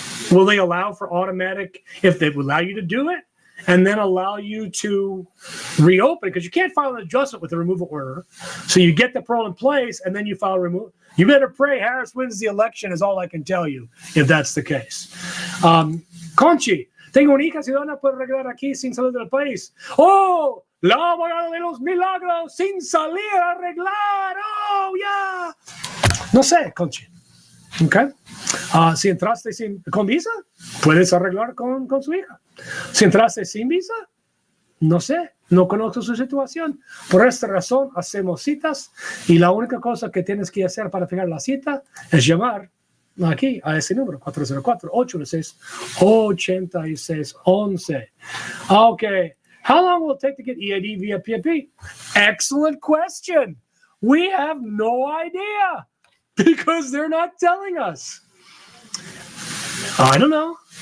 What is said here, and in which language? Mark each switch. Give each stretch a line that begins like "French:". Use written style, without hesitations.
English: Will they allow for automatic, if they would allow you to do it, and then allow you to reopen, because you can't file an adjustment with a removal order. So you get the parole in place, and then you file a removal. You better pray Harris wins the election is all I can tell you, if that's the case.
Spanish: Conchi, tengo una hija ciudadana, puedo arreglar aquí sin salir del país. Oh, la abogada de los milagros, sin salir a arreglar.
English: Oh, yeah.
Spanish: No sé, Conchi. Okay. Si entraste con visa, puedes arreglar con su hija. Si entraste sin visa, no sé, no conozco su situación. Por esta razón, hacemos citas y la única cosa que tienes que hacer para fijar la cita es llamar aquí a ese número, 404-816-8611.
English: Okay. How long will it take to get EID via PIP? Excellent question. We have no idea because they're not telling us. I don't know.